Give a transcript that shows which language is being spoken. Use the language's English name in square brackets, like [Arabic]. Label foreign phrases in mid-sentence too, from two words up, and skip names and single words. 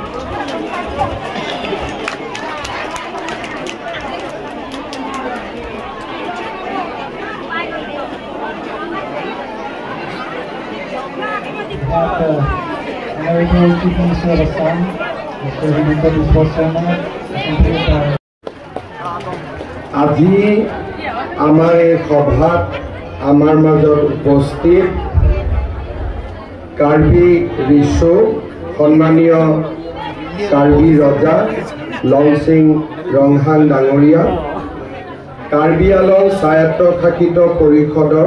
[English] American Chief Minister Assam, Mr. Himanta Biswa Sharma, [Assamese] আজি আমাৰ এই সভাত আমাৰ মাজত উপস্থিত কাৰ্বি ৰিছু সন্মানীয় কাৰ্বি ৰজা লংচিং ৰংহান ডাঙৰীয়া, কাৰ্বি আলং স্বায়ত্তশাসিত পৰিষদৰ